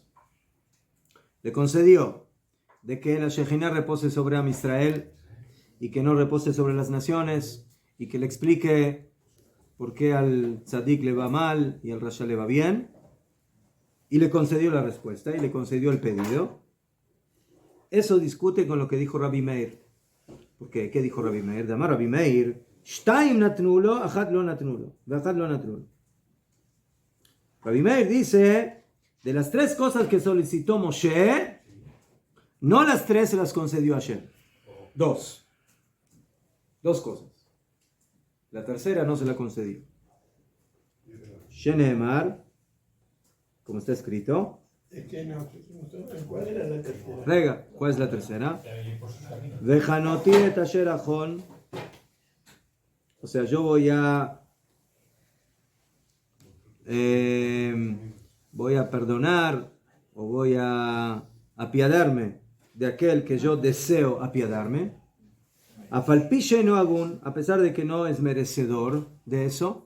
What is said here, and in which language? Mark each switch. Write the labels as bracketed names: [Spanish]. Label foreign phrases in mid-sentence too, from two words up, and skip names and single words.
[Spanish] Le concedió de que la Shejinah repose sobre Am Israel y que no repose sobre las naciones, y que le explique por qué al Tzadik le va mal y al Rasha le va bien, y le concedió la respuesta y le concedió el pedido. Eso discute con lo que dijo Rabbi Meir. ¿Por qué? ¿Qué dijo Rabbi Meir? [Hebrew] דאמר רבי מאיר, שתים נתנו לו, אחת לא נתנו לו, ואחת לא נתנו לו. [Spanish] Rabbi Meir dice, de las tres cosas que solicitó Moshe, no las tres se las concedió a Hashem. Dos cosas. La tercera no se la concedió. Shenemar, como está escrito. Es que no, ¿cuál era la tercera? Rega, ¿cuál es la tercera? [Hebrew] וחנותי את אשר אחן. [Spanish] O sea, yo voy a perdonar o voy a apiadarme de aquel que yo deseo apiadarme. [Hebrew] אף על פי שאינו הגון, [Spanish] a pesar de que no es merecedor de eso.